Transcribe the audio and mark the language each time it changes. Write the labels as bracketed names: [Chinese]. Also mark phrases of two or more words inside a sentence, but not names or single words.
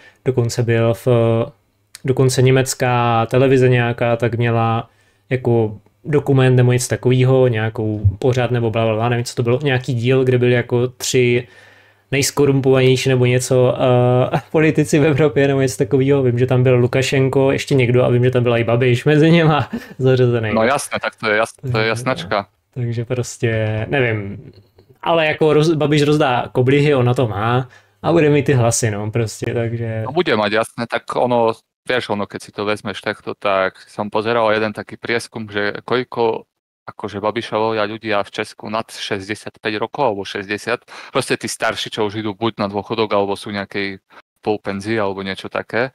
[Czech] Dokonce německá televize nějaká tak měla jako dokument nebo něco takového, nějakou pořad nebo blablabla, nevím, co to bylo, nějaký díl, kde byly jako 3 nejskorumpovanější nebo něco politici v Evropě nebo něco takového. Vím, že tam byl Lukašenko, ještě někdo a vím, že tam byla i Babiš mezi něma zařazený. No jasné, tak to je jasnačka. Takže prostě, nevím, ale jako Babiš rozdá koblihy, on na to má a bude mít ty hlasy, no prostě, takže... [Slovak] No bude mať, jasné, tak ono, vieš, keď si to vezmeš takto, tak som pozeral jeden taký prieskum, že koľko akože Babiša volia ľudia v Česku nad 65 rokov alebo 60, proste tí starší, čo už idú buď na dôchodok, alebo sú nejakej polpenzii alebo niečo také.